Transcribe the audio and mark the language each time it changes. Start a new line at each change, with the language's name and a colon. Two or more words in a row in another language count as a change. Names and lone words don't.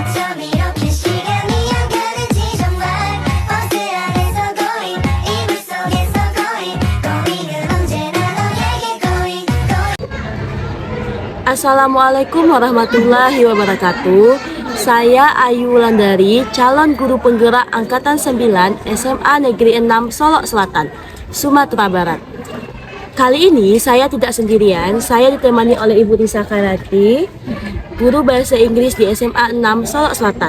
Korean: 밤이렇게 시간이 안 가는지 정말 버스 안에서 going 이불 속에서
English: going going
Korean: 은 언제나 너에게
English: going going
Arabic: السلام عليكم ورحمة الله وبركاته.
Indonesian: Saya Ayu Wulandari, calon guru penggerak Angkatan 9 SMA Negeri 6 Solok Selatan, Sumatera Barat. Kali ini saya tidak sendirian, saya ditemani oleh Ibu Risa Karati, guru bahasa Inggris di SMA 6 Solok Selatan.